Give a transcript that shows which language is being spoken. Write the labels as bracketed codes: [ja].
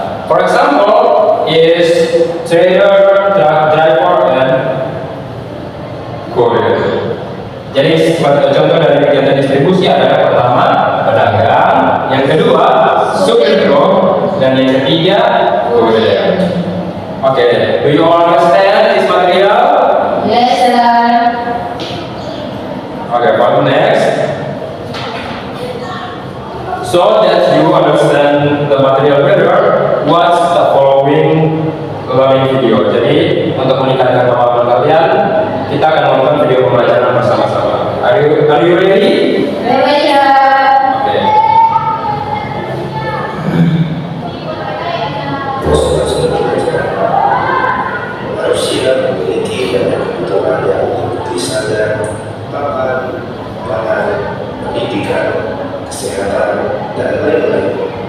[en] For example, is trader, driver, and courier. [id] Jadi sebagai contoh dari kegiatan distribusi ada yang pertama pedagang, yang kedua supir truk, dan yang ketiga courier. [en] Okay, do you all understand this material? Yes, sir. Okay, for the next. So that you understand the material better, watch the following learning video. [id] Jadi untuk meningkatkan pemahaman kalian, kita akan nonton video pembelajaran bersama-sama. [en] Are you ready? Ready, sir. Okay. [id] Manusia memiliki banyak kebutuhan yang meliputi sadar, papan, pangan, pendidikan, kesehatan, dan lain-lain.